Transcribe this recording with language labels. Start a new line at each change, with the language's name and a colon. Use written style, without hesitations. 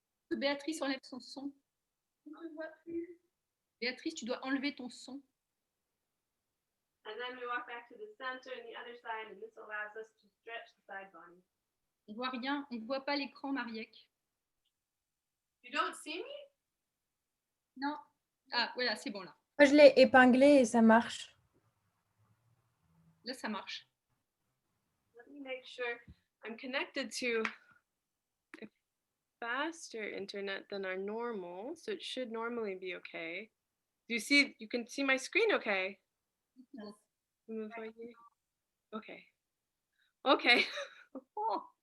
French: Béatrice enlève son son. Je ne vois plus. Béatrice, tu dois enlever ton son.
English: And then we walk back to the center and the other side, and this allows us to stretch the side body.
French: On voit rien, on ne voit pas l'écran, Marieke.
English: You don't see me?
French: Non. Ah, voilà, c'est bon là. Moi, je l'ai épinglé et ça marche. Là, ça marche.
English: Let me make sure I'm connected to a faster internet than our normal, so it should normally be okay. You can see my screen okay? Yes.
French: Vous me voyez? Okay. Okay. Oh.